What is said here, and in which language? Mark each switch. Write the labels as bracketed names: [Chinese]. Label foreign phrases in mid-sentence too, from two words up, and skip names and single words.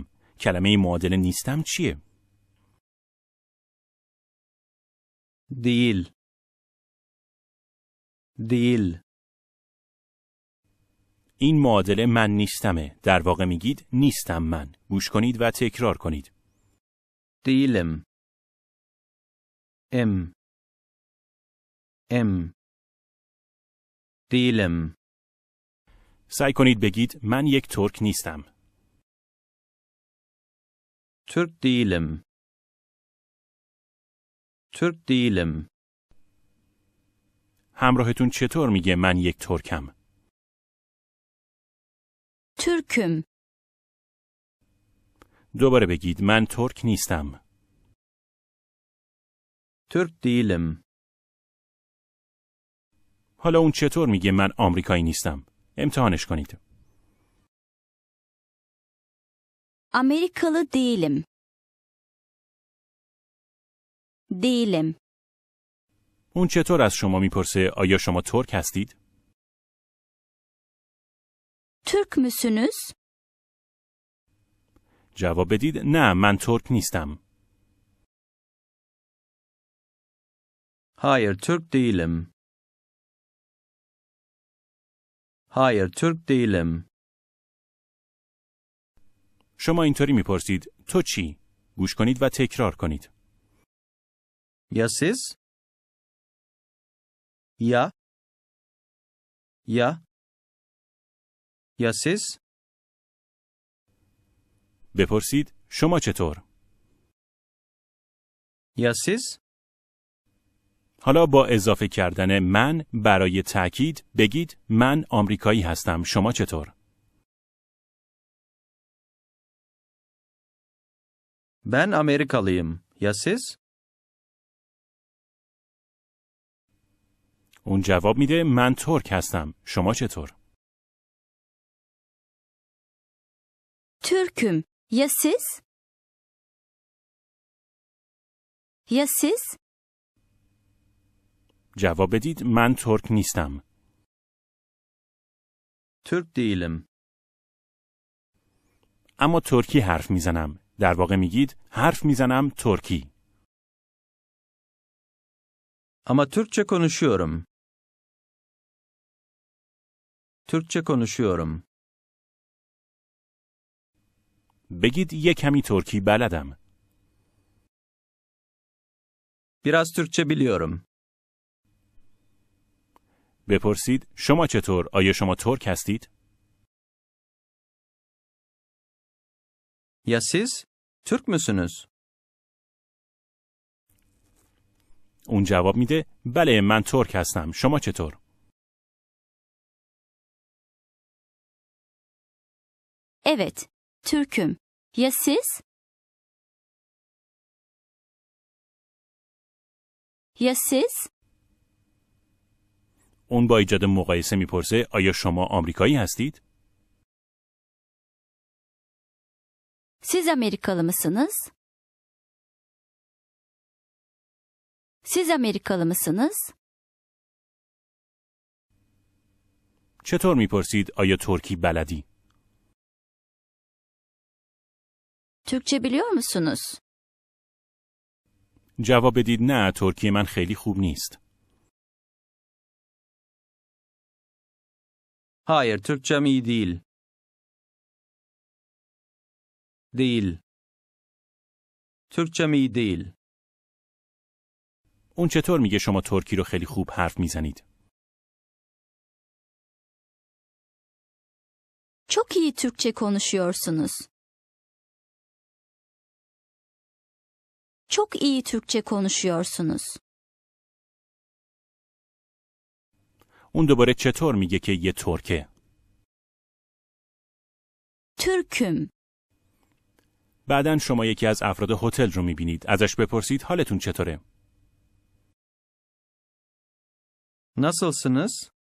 [Persian] کلمه معادل نیستم چیه؟ [Turkish] Değil. Değil. [Persian] این معادل من نیستمه. در واقع میگید نیستم من. گوش کنید و تکرار کنید. [Turkish] Değilim. Em. Em. Değilim. [Persian] سعی کنید بگید من یک ترک نیستم. [Turkish] Türk değilim. Türk değilim. [Persian] همراهتون چطور میگه من یک ترکم؟ [Turkish] Türk'üm. [Persian] دوباره بگید من ترک نیستم. [Turkish] Türk değilim. [Persian] حالا اون چطور میگه من آمریکایی نیستم؟ امتحانش کنید. [Turkish] Amerikalı değilim. Değilim. [Persian] اون چطور از شما میپرسه آیا شما ترک هستید؟ [Turkish] Türk müsünüz? [Persian] جواب بدید نه من ترک نیستم. [Turkish] Hayır, Türk değilim. Hayır, Türk değilim. [Persian] شما اینطوری میپرسید تو چی؟ گوش کنید و تکرار کنید. [Turkish] Ya siz? Ya? Ya? Ya siz? [Persian] بپرسید شما چطور؟ [Turkish] Ya siz? [Persian] حالا با اضافه کردن من برای تأکید بگید من آمریکایی هستم. شما چطور؟ [Turkish] Ben Amerikalıyım. Ya siz? [Persian] اون جواب میده من ترک هستم. شما چطور؟ [Turkish] Türk'üm. Ya siz? Ya siz? [Persian] جواب بدید من ترک نیستم. [Turkish] Türk değilim. [Persian] اما ترکی حرف میزنم. در واقع میگید حرف میزنم ترکی. [Turkish] Ama Türkçe konuşuyorum. Türkçe konuşuyorum. [Persian] بگید یه کمی ترکی بلدم. [Turkish] Biraz Türkçe biliyorum. [Persian] بپرسید شما چطور؟ آیا شما ترک هستید؟ [Turkish] Ya siz? Türk müsünüz? [Persian] اون جواب میده بله من ترک هستم. شما چطور؟ [Turkish] Evet, Türk'üm. Ya siz? Ya siz? [Persian] اون با ایجاد مقایسه میپرسه آیا شما آمریکایی هستید؟ [Turkish] Siz Amerikalı mısınız? Siz Amerikalı mısınız? [Persian] چطور میپرسید آیا ترکی بلدی؟ [Turkish] Türkçe biliyor musunuz? [Persian] جواب بدید نه ترکی من خیلی خوب نیست. [Turkish] Hayır, Türkçem iyi değil. Değil. Türkçem iyi değil. [Persian] اون چطور میگه شما ترکی رو خیلی خوب حرف میزنید؟ [Turkish] Çok iyi Türkçe konuşuyorsunuz. Çok iyi Türkçe konuşuyorsunuz. [Persian] اون دوباره چطور میگه که یه ترکه؟ [Turkish] Türk'üm. [Persian] بعدن شما یکی از افراد هتل رو میبینید. ازش بپرسید حالتون چطوره؟ [Turkish] Nasılsınız?